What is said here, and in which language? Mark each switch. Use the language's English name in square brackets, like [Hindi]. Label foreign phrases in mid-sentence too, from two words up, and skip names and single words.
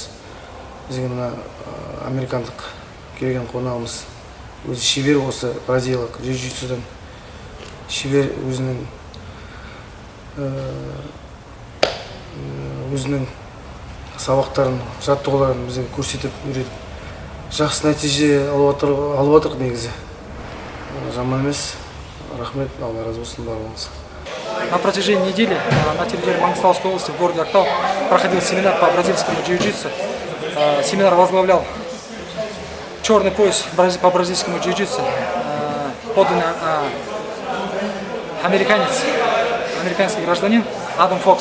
[Kazakh] Бізге мына американдық келген қонағымыз өзі шебер, осы бразилиялық джиу-джитсудан шебер өзінің сабақтарын, жаттығуларын бізге көрсетіп үйретіп, жақсы нәтиже алып отырық негізі. Жаман емес. Рахмет, Алла разы болсын барлығыңызға. [Russian] На протяжении недели на территории Мангистауской области в городе г.АКТАУ проходил семинар по бразильскому джиу-джитсу. Семинар возглавлял черный пояс по бразильскому джиу-джитсу, поданный американский гражданин Адам Фокс.